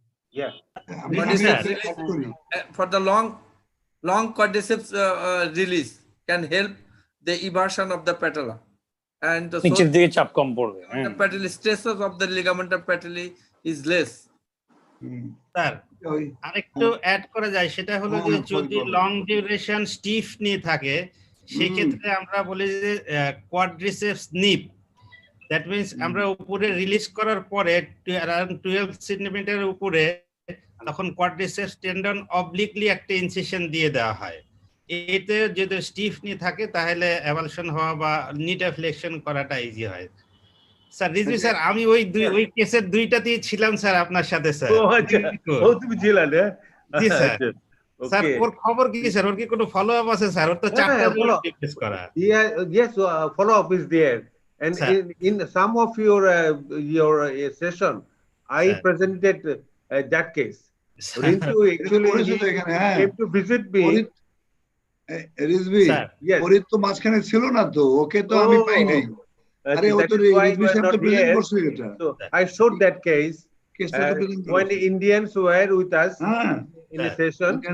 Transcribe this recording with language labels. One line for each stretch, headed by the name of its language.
English: Yeah. Quadriceps release, for the long quadriceps release can help the eversion of the patella, and so
Bangla: নিচের দিকে চাপ কম পড়বে
English: the patellar stresses of the ligament of patella is less.
Bangla: Sir আরেকটু add করা যায়, সেটা হলো যে যদি লং ডিউরেশন স্টিফ নি থাকে, সেক্ষেত্রে আমরা বলি যে কোয়াড্রিসেপস নিপ।
English: that means
Bangla: আমরা উপরে রিলিজ করার পরে অ্যারাউন্ড 12 সেন্টিমিটার উপরে তখন কোয়াড্রিসেপস টেন্ডন অবলিকলি একটা ইনসিশন দিয়ে দেওয়া হয়। এতে যদি স্টিফ নি থাকে তাহলে অ্যাভালশন হওয়া বা নিটা ফ্লেকশন করাটা ইজি হয়। স্যার রিজভি স্যার, আমি ওই কেসের দুইটাতেই ছিলাম স্যার আপনার সাথে স্যার। ও আচ্ছা, ও তুমি ছিলা না? জি স্যার। Sir
English: Okay.
Bangla: ওর খবর কি স্যার? ওর কি কোনো ফলো আপ আছে স্যার? ওর তো 4টা রিপ্লেস করা।
English: Yes, follow up is there, and in some of your session, I presented that case. Rintu actually came to visit me.
Bangla: Rizvi, পরিত তো মাঝখানে ছিল না তো, ওকে তো আমি পাই নাই। আরে ও তো রিজভি সাহেব তো প্রেজেন্ট করছে এটা।
English: So I showed that case when the Indians were with us in a session.